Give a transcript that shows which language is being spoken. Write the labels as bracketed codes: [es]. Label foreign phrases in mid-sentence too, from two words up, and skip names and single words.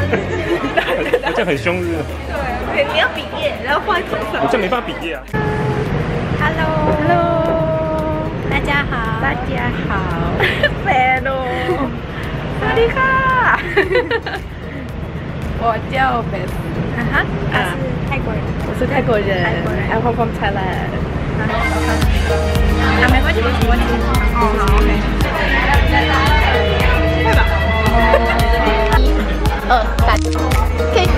[zh] 我这样很凶是不是？对，你要比耶，然后换头上。我这样没办法比耶啊。 Hello， 大家好，大家好，肥喽， [th] สวัสดีค่ะ [zh] 我叫 Beth，他是泰国人，我是泰国人 ， [en] I'm from Thailand。 [zh] 没关系，我听。哦，好 ，OK。快吧。1、2、3。